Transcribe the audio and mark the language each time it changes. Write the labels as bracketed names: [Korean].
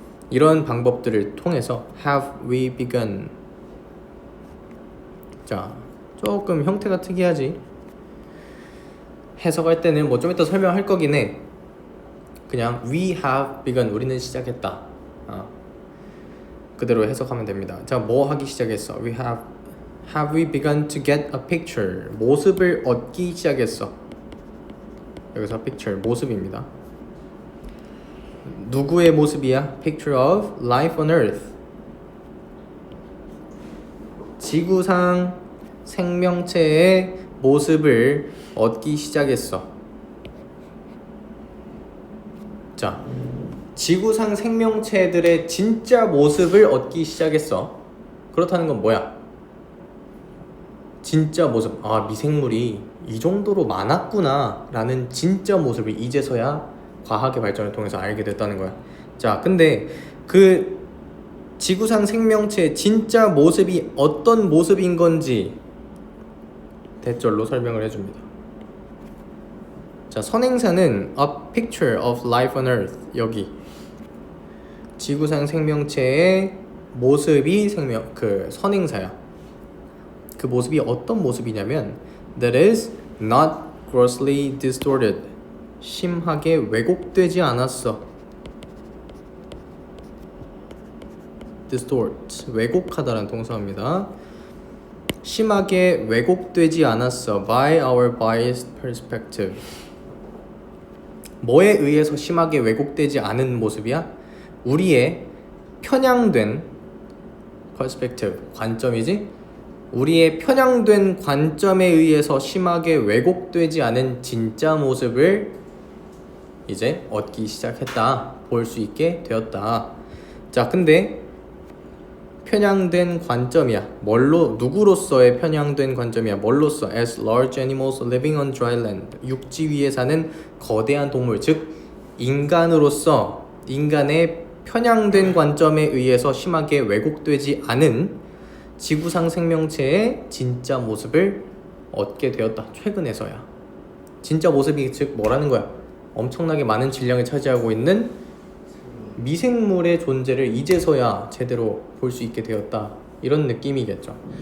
[Korean] 이런 방법들을 통해서 [English] have we begun. [Korean] 자, 조금 형태가 특이하지? 해석할 때는 뭐 좀 이따 설명할 거긴 해. 그냥 [English] we have begun, [Korean] 우리는 시작했다. 그대로 해석하면 됩니다. 자, 뭐 하기 시작했어? [English] Have we begun to get a picture? [Korean] 모습을 얻기 시작했어. 여기서 picture, 모습입니다. 누구의 모습이야? [English] Picture of life on earth. [Korean] 지구상 생명체의 모습을 얻기 시작했어. 자, 지구상 생명체들의 진짜 모습을 얻기 시작했어. 그렇다는 건 뭐야? 진짜 모습. 아, 미생물이 이 정도로 많았구나 라는 진짜 모습을 이제서야 과학의 발전을 통해서 알게 됐다는 거야. 자, 근데 그 지구상 생명체의 진짜 모습이 어떤 모습인 건지 대절로 설명을 해줍니다. 자, 선행사는 [English] a picture of life on earth. [Korean] 여기 지구상 생명체의 모습이 그 선행사야. 그 모습이 어떤 모습이냐면 [English] that is not grossly distorted. [Korean] 심하게 왜곡되지 않았어. distort, 왜곡하다라는 동사입니다. 심하게 왜곡되지 않았어. [English] by our biased perspective. [Korean] 뭐에 의해서 심하게 왜곡되지 않은 모습이야? 우리의 편향된 perspective, 관점이지? 우리의 편향된 관점에 의해서 심하게 왜곡되지 않은 진짜 모습을 이제 얻기 시작했다. 볼 수 있게 되었다. 자, 근데 편향된 관점이야. 누구로서의 편향된 관점이야? 뭘로써? [English] As large animals living on dry land. [Korean] 육지 위에 사는 거대한 동물, 즉 인간으로서 인간의 편향된 관점에 의해서 심하게 왜곡되지 않은 지구상 생명체의 진짜 모습을 얻게 되었다. 최근에서야. 진짜 모습이 즉 뭐라는 거야? 엄청나게 많은 질량을 차지하고 있는 미생물의 존재를 이제서야 제대로 볼 수 있게 되었다. 이런 느낌이겠죠.